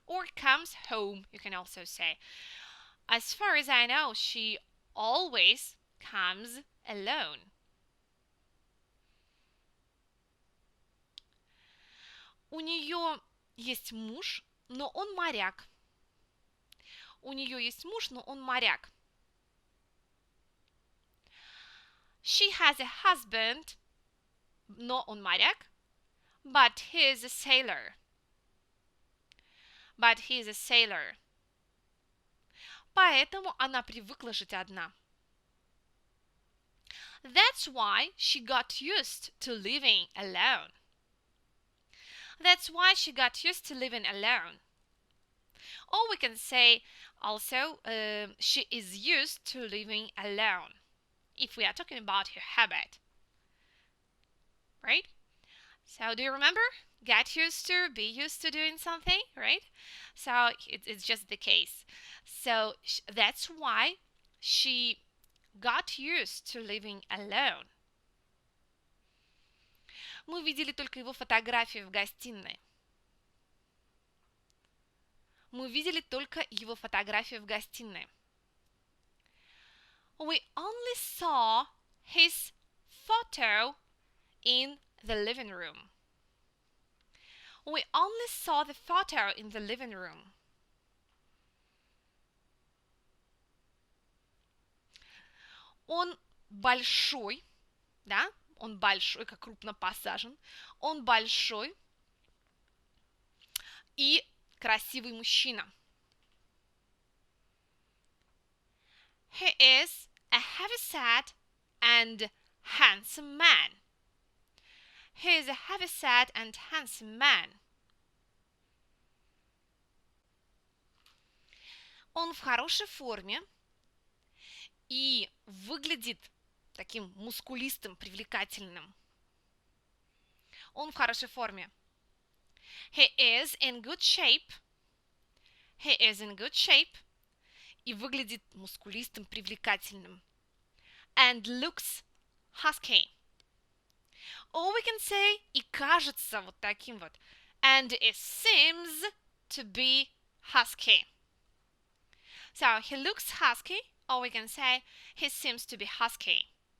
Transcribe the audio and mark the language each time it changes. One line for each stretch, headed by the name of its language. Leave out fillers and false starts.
English: Or comes home, you can also say. As far as I know, she always comes alone.
Russian: У нее есть муж, но он моряк. У нее есть муж, но он моряк.
English: She has a husband,
Russian: но он моряк,
English: but he is a sailor. But he is a sailor.
Russian: Поэтому она привыкла жить одна.
English: That's why she got used to living alone. That's why she got used to living alone. Or we can say also she is used to living alone if we are talking about her habit. Right? So do you remember? Get used to, be used to doing something, right? So it's just the case. So that's why she got used to living alone.
Russian: Мы видели только его фотографии в гостиной. Мы видели только его фотографии в гостиной.
English: We only saw his photo in the living room. We only saw the photo in the living room.
Russian: Он большой, да? Он большой, как крупно посажен. Он большой и красивый мужчина.
English: He is a heavyset and handsome man. He is a heavyset and handsome man.
Russian: Он в хорошей форме и выглядит таким мускулистым, привлекательным. Он в хорошей форме.
English: He is in good shape. He is in good shape.
Russian: И выглядит мускулистым, привлекательным.
English: And looks husky. Or we can say,
Russian: и кажется вот таким вот.
English: And it seems to be husky. So, he looks husky, or we can say, he seems to be husky.